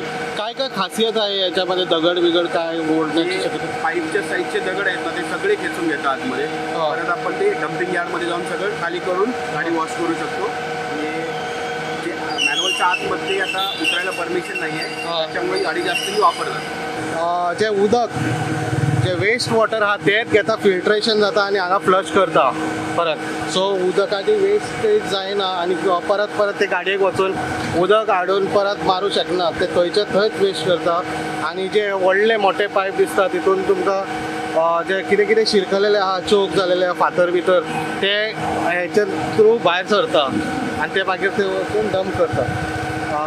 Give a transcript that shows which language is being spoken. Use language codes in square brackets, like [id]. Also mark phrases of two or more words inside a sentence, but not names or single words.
[mr] काय काय खासियत आहे याच्यामध्ये? दगड बिगड काय ओढण्याची शक्यता? पाईपच्या साईजचे दगड आहेत ना, ते सगळे खेचून घेतात आतमध्ये. परत आपण ते [en] dumping yardमध्ये [mr] जाऊन सगळं खाली करून गाडी वॉश करू शकतो. जे मॅन्युअलच्या आतमध्ये आता उतरायला परमिशन नाही आहे, त्याच्यामुळे गाडी जास्त वापरतात. [kok] जे उदक जे [en] waste water [kok] हा तेच घेता, फिल्ट्रेशन जाता आणि हांगा फ्लश करता परत. सो उदकाची वेस्टेज जायना आणि परत ते गाडयेक वचून उदक हाडून परत मारूं शकना. ते थंयचे थंयच वेस्ट करता. आणि जे व्हडले मोठे पायप दिसता तितून तुमकां जे कितें कितें शिरकलेले आहा, चोक जालेले आहा, फातर भितर, ते हेचे थ्रू भायर सरता आनी ते मागीर ते वचून डंप करता.